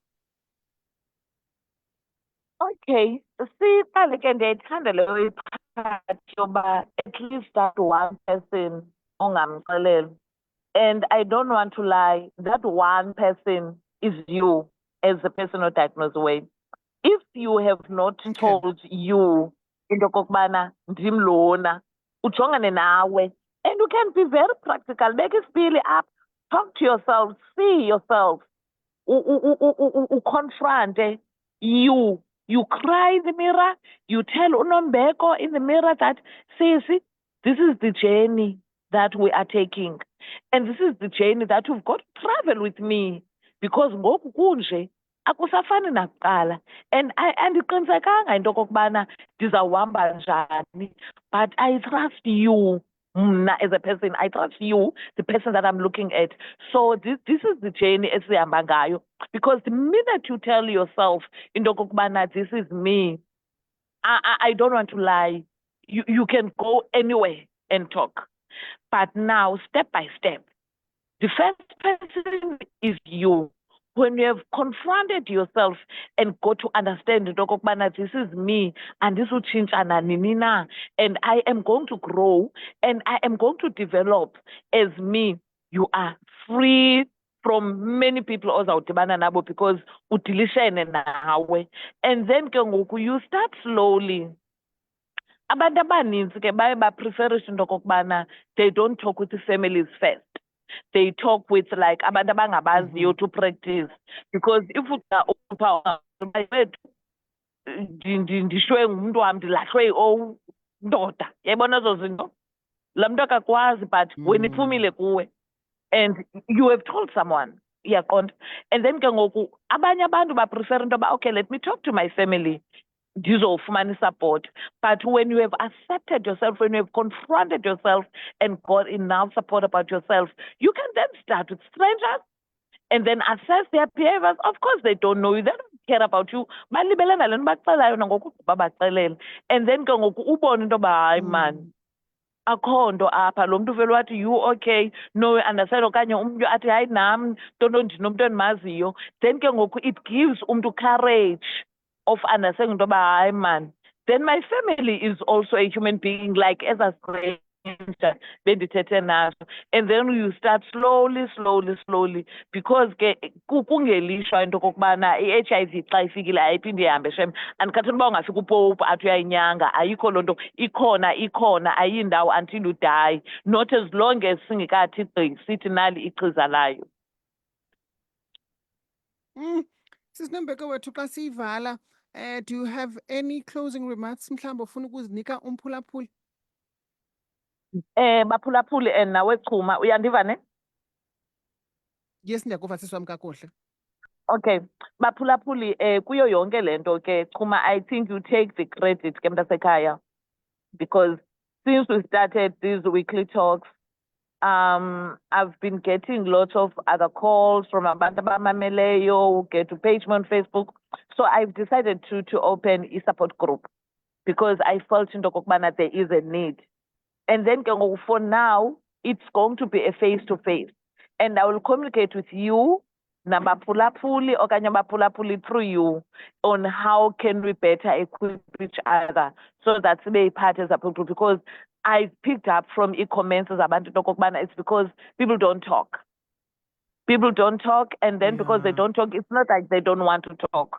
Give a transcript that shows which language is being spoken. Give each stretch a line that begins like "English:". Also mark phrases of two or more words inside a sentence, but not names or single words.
Xhosa: Okay, siqale ke ndiyayithanda leyo part yoba
English: at least that one person
Xhosa: ongamxeleli.
English: And I don't want to lie, that one person is you as the person who diagnosed away. If you have not Okay. told you
Xhosa: into kokubana ndim lona, ujongane nawe,
English: and you can be very practical, make it really up, talk to yourself, see yourself, confront you. You cry in the mirror, you tell Nombeko in the mirror that, see, this is the journey that we are taking. And this is the journey that you've got to travel with me.
Xhosa: Because ngoku kunje, akusafani nakuqala. And andiqinisekanga into okokubana ndizawuhamba njani.
English: But I trust you. As a person, I trust you, the person that I'm looking at. So this is the journey
Xhosa: esihamba ngayo.
English: Because the minute you tell yourself,
Xhosa: into okokubana
English: this is me, I don't want to lie. You can go anywhere and talk. But now, step by step, the first person is you. When you have confronted yourself and got to understand that this is me and this will change and I am going to grow and I am going to develop as me, you are free from many people
Xhosa: ozawudibana nabo
English: because
Xhosa: udilishene nawe.
English: And then
Xhosa: ke ngoku
English: you start slowly.
Xhosa: Abantu abaninzi ke baye bapreferishe into okokubana
English: they don't talk with the families first. They talk with like
Xhosa: abantu abangabaziyo
English: to practice.
Xhosa: Because if ndishwe ngumntu wam ndilahlwe ndoda yayibona ezo zinto laa mntu akakwazi but wena iphumile kuwe and
English: you have told someone
Xhosa: iyaqonda.
English: And then
Xhosa: ke ngoku abanye abantu baprefer into yoba
English: okay, let me talk to my family ndizofumana support. But when you have accepted yourself, when you have confronted yourself and got enough support about yourself, you can then start with strangers and then assess their behaviors. Of course, they don't know you. They don't care about you. And then
Xhosa: ke ngoku ubone into yoba hayi man, akho nto apha, lo mntu vele wathi
English: you okay, no understand,
Xhosa: okanye umntu athi hayi nam ntonto ndinomntu endimaziyo.
English: Then
Xhosa: ke ngoku
English: it gives umntu courage of understanding
Xhosa: into yoba hayi
English: man, then my family is also a human being like as a stranger
Xhosa: bendithethe naso.
English: And then you start slowly because
Xhosa: ke kungelishwa into okokubana i-HIV xa ifikile ayiphinde ihambe shem. Andikhathini uba ungafika upopu athi uyayinyanga, ayikho loo nto. Ikhona ayindawo
English: until you die, not as long as
Xhosa: singekathi gqi sithi nali ichiza layo. Sis Nombeko wethu xa siyivala,
English: do you have any closing remarks
Xhosa: mhlawumbi ufuna ukuzinika umphulaphuli? Baphulaphuli and nawe Chuma, uyandiva ne? Yes, ndiyakuva sisi wam kakuhle. Okay, baphulaphuli kuyo yonke lento ke Chuma,
English: I think you take the credit
Xhosa: ke mntasekhaya,
English: because since we started these weekly talks, I've been getting lots of other calls from
Xhosa: abantu abamameleyo,
English: get to page me on Facebook. So I've decided to open a support group because I felt
Xhosa: into okokubana
English: there is a need. And then for now, it's going to be a face-to-face. And I will communicate with you,
Xhosa: nabaphulaphuli okanye abaphulaphuli
English: through you, on how can we better equip each other so that they part as a group. Because I picked up from e-comments about it's because people don't talk. People don't talk, and then because they don't talk, it's not like they don't want to talk.